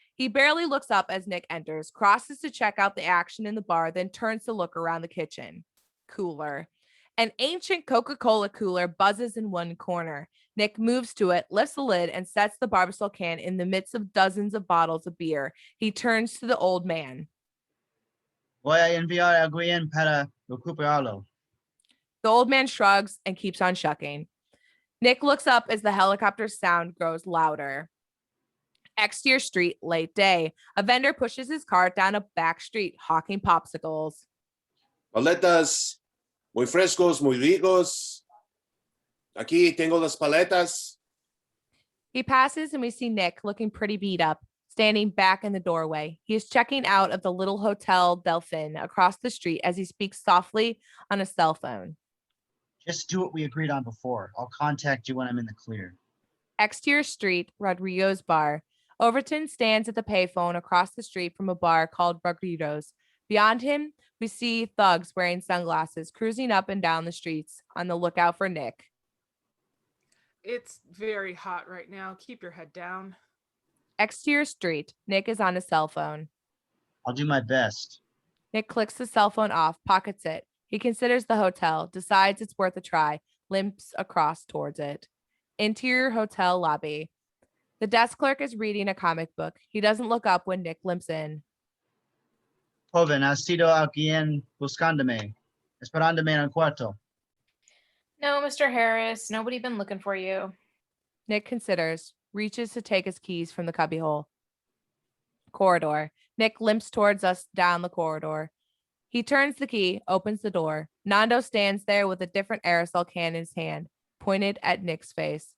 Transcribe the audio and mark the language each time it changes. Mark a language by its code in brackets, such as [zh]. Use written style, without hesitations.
[en] He barely looks up as Nick enters, crosses to check out the action in the bar, then turns to look around the kitchen. Cooler. An ancient Coca-Cola cooler buzzes in one corner. Nick moves to it, lifts the lid, and sets the Barbasol can in the midst of dozens of bottles of beer. He turns to the old man. [es] Voy a enviar a alguien para recuperarlo. [en] The old man shrugs and keeps on shucking. Nick looks up as the helicopter sound grows louder. Exterior street, late day. A vendor pushes his cart down a back street, hawking popsicles. [es] Paletas, muy frescos, muy ricos. Aquí tengo las paletas. [en] He passes and we see Nick looking pretty beat up, standing back in the doorway. He is checking out of the little Hotel Delphin across the street as he speaks softly on a cell phone. Just do what we agreed on before. I'll contact you when I'm in the clear. Exterior street, Rodrigo's bar. Overton stands at the payphone across the street from a bar called Rodrigo's. Beyond him, we see thugs wearing sunglasses cruising up and down the streets on the lookout for Nick. It's very hot right now. Keep your head down. Exterior street, Nick is on his cell phone. I'll do my best. Nick clicks the cell phone off, pockets it. He considers the hotel, decides it's worth a try, limps across towards it. Interior hotel lobby. The desk clerk is reading a comic book. He doesn't look up when Nick limps in. [es] Joven, has sido alguien buscándome, esperándome en el cuarto. [en] No, Mr. Harris, nobody been looking for you. Nick considers, reaches to take his keys from the cubbyhole. Corridor. Nick limps towards us down the corridor. He turns the key, opens the door. Nando stands there with a different aerosol can in his hand, pointed at Nick's face.